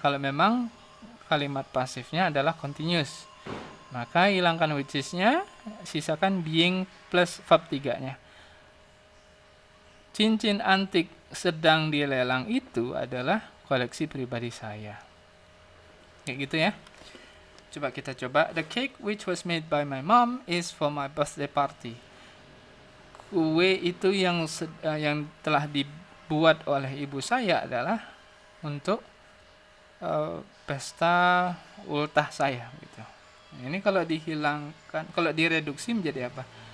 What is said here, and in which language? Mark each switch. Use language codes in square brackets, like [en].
[id] Kalau memang kalimat pasifnya adalah continuous, maka hilangkan which is-nya, sisakan being plus verb 3-nya. Cincin antik sedang dilelang itu adalah koleksi pribadi saya. Kayak gitu ya. Coba kita coba. [en] The cake which was made by my mom is for my birthday party. [id] Kue itu yang telah dibuat oleh ibu saya adalah untuk pesta ultah saya gitu. Ini kalau dihilangkan, kalau direduksi menjadi apa?